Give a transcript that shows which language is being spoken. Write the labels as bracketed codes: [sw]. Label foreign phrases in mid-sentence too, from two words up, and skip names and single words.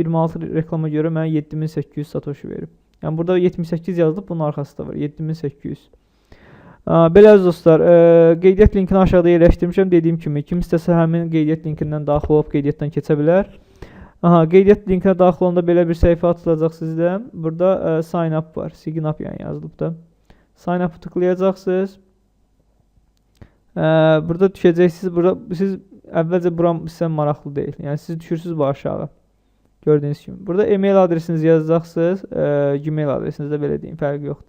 [az] 26 reklama görə mənə 7800 satoshi verib. Yəni burada 78 yazılıb, bunun arxası da var. 7800. Belə əziz dostlar, qeydiyyat linkini aşağıda yerləşdirmişəm. Dediyim kimi, kim istəsə həmin qeydiyyat linkindən daxil olub qeydiyyatdan keçə bilər. Qeydiyyat linkinə daxil olanda belə bir səhifə açılacaq sizdə. Burada [en] sign up [az] var, [en] sign up [az] yəni yazılıb da. [en] Sign up'ı [az] tıklayacaqsınız. Burada düşəcəksiniz. Siz əvvəlcə buram sizə maraqlı deyil. Yəni siz düşürsünüz bu aşağı. Gördüyünüz kimi. Burada e-mail adresinizi yazacaqsınız. Gmail adresinizi də belə deyim, fərqi yoxdur.